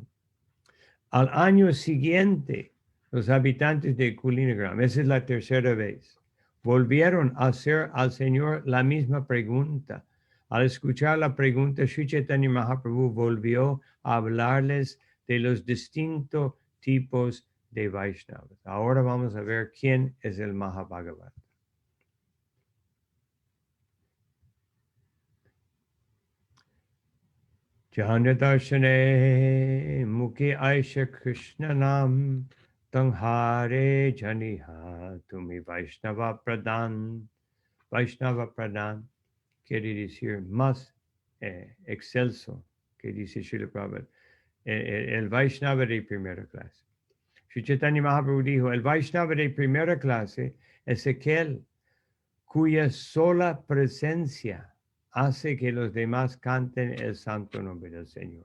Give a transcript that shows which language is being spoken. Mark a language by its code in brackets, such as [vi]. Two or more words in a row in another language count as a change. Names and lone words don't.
[es] Al año siguiente, los habitantes de Kulinagram, esa es la tercera vez, volvieron a hacer al Señor la misma pregunta. Al escuchar la pregunta, Sri Chaitanya Mahaprabhu volvió a hablarles de los distintos tipos de Vaishnavas. Ahora vamos a ver quién es el Mahabhagavata. [bn] যাহার দর্শনে মুখে আইসে কৃষ্ণ নাম তাহারে জানিহ তুমি বৈষ্ণব প্রধান. বৈষ্ণব প্রধান [es] quiere decir más excelso, que dice Srila Prabhupada, el Vaishnava de primera clase. Sri Chaitanya Mahaprabhu dijo, el Vaishnava de primera clase es aquel cuya sola presencia hace que los demás canten el santo nombre del Señor.